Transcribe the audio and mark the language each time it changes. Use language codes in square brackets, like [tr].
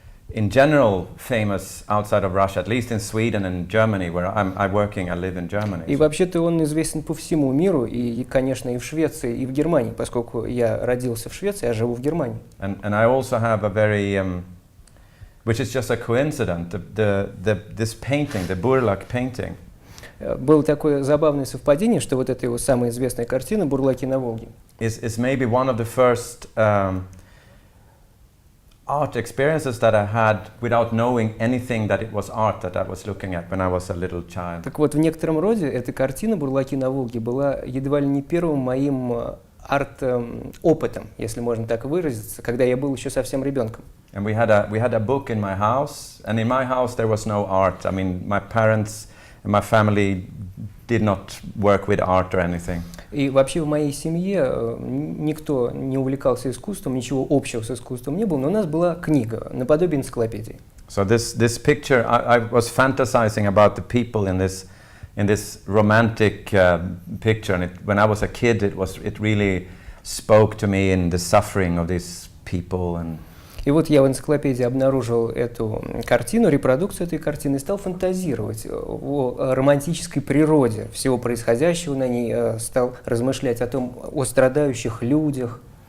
[en] in general famous outside of Russia, at least in Sweden and Germany, where I live in Germany. [ru] И вообще-то он известен по всему миру, и, конечно, и в Швеции, и в Германии, поскольку я родился в Швеции, а живу в Германии. [en] And I also have a very, which is just a coincidence, this painting, the Burlak painting. [ru] Было такое забавное совпадение, что вот эта его самая известная картина «Бурлаки на Волге» [en] is maybe one of the first art experiences that I had without knowing anything that it was art that I was looking at when I was a little child. [ru] Так вот, в некотором роде эта картина «Бурлаки на Волге» была едва ли не первым моим арт-опытом, если можно так выразиться, когда я был еще совсем ребенком. [en] And we had a book in my house, and in my house there was no art. I mean, my parents and my family did not work with art or anything. [ru] И вообще в моей семье никто не увлекался искусством, ничего общего с искусством не было, но у нас была книга, наподобие энциклопедии. [en] So this picture, I was fantasizing about the people in this romantic picture, and when I was a kid, it really spoke to me in the suffering of these people. And [ru] И вот я в энциклопедии обнаружил эту картину, репродукцию этой картины, и стал фантазировать о романтической природе всего происходящего на ней, стал размышлять о страдающих людях.